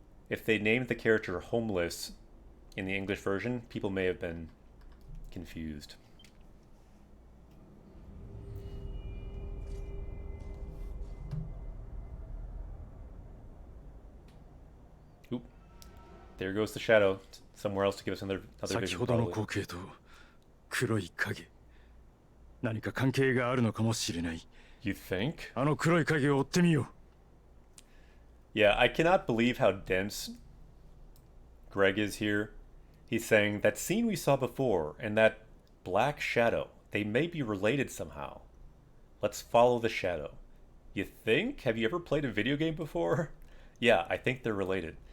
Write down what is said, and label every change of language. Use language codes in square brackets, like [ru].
[en] If they named the character Homeless in the English version, people may have been confused. Oop. There goes the shadow. Somewhere else to give us another [ja] 先 [en] vision. [ja] ほどの [en] probably. [ja] 光景と黒い影。何か関係があるのかもしれない。 [en] You think? [ja] あの黒い影を追ってみよう。 [en] Yeah, I cannot believe how dense Greg is here. He's saying that scene we saw before, and that Black Shadow. They may be related somehow. Let's follow the shadow. You think? Have you ever played a video game before? Yeah, I think they're related.